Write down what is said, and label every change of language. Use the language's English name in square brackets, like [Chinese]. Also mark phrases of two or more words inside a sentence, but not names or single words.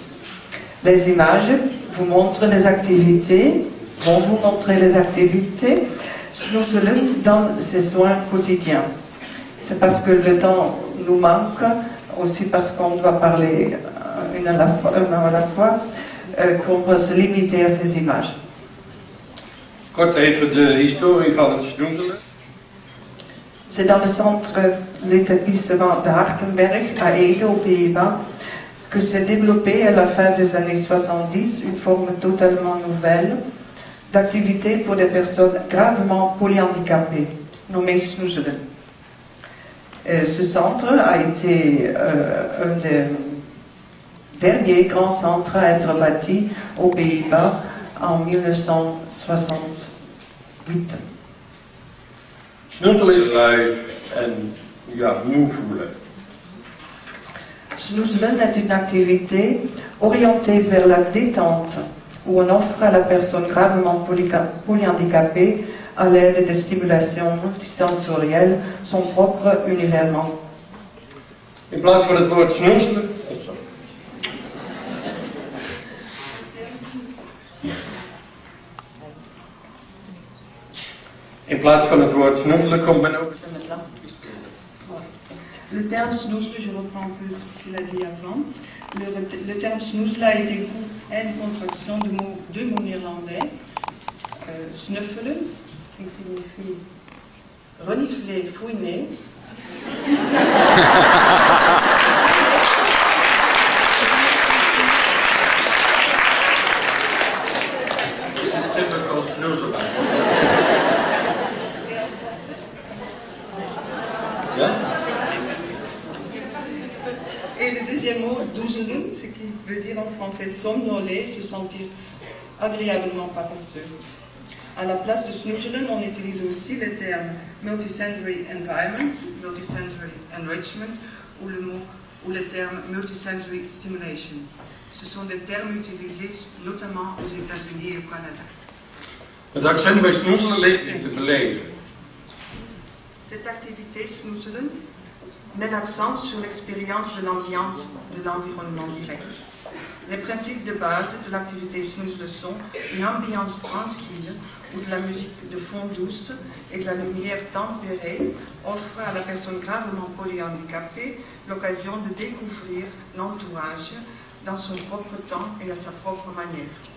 [French] Les images vous montrent les activités, vont vous montrer les activités snoezelen dans ces soins quotidiens. C'est parce que le temps nous manque, aussi parce qu'on doit parler une à la fois, qu'on va se limiter à ces images. [Dutch] Kort even de historie van het snoezelen. [French] C'est dans le centre, l'établissement de Hartenberg à Ede aux Pays-Bas que s'est développée à la fin des années 70 une forme totalement nouvelle d'activité pour des personnes gravement polyhandicapées, nommée snoezelen. Ce centre a été un des dernier grand centre à être bâti aux Pays-Bas en 1968. [Dutch] Snoezelen is lui en moe voelen. [French] Snoezelen est une activité orientée vers la détente où on offre à la personne gravement polyhandicapée à l'aide de stimulations multisensorielles son propre univers mental. [Dutch] In plaats van het woord snoezelen. In plaats van het woord snoezelen komt men ook... [French] Le terme snoezelen, je reprends un peu ce qu'il a dit avant. Le terme snoezelen a été une contraction de deux mots néerlandais. Snuffelen, qui signifie renifler, fouiner. [English] This is typical snoezelen. [Dutch] Ja? [French] Et le deuxième mot, doezelen, ce qui veut dire en français somnoler, se sentir agréablement paresseux. À la place de snoezelen, on utilise aussi le terme [English] multisensory environment, multisensory enrichment [French] ou le terme [English] multisensory stimulation. [French] Ce sont des termes utilisés notamment aux États-Unis et au Canada. [Dutch] Het accent bij snoezelen ligt in te beleven. [French] Cette activité snoezelen met l'accent sur l'expérience de l'ambiance de l'environnement direct. Les principes de base de l'activité snoezelen sont une ambiance tranquille où de la musique de fond douce et de la lumière tempérée offrent à la personne gravement polyhandicapée l'occasion de découvrir l'entourage dans son propre temps et à sa propre manière.